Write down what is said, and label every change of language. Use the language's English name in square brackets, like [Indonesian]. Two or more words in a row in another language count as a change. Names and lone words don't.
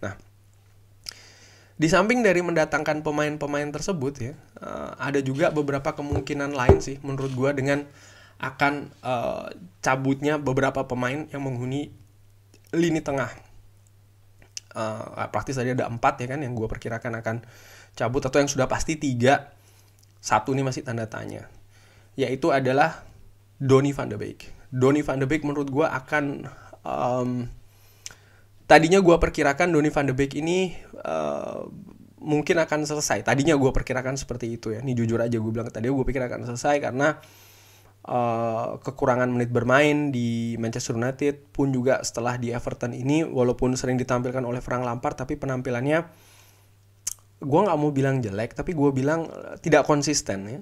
[Indonesian] Nah, di samping dari mendatangkan pemain-pemain tersebut ya, ada juga beberapa kemungkinan lain sih menurut gue dengan akan cabutnya beberapa pemain yang menghuni lini tengah. Praktis tadi ada 4 ya kan yang gue perkirakan akan cabut, atau yang sudah pasti 3. 1 nih masih tanda tanya, yaitu adalah Donny van de Beek. Donny van de Beek menurut gue akan tadinya gue perkirakan Donny van de Beek ini mungkin akan selesai. Tadinya gue perkirakan seperti itu ya. Ini jujur aja gue bilang, tadi gue pikir akan selesai karena kekurangan menit bermain di Manchester United, pun juga setelah di Everton ini, walaupun sering ditampilkan oleh Frank Lampard, tapi penampilannya gue nggak mau bilang jelek, tapi gue bilang tidak konsisten ya.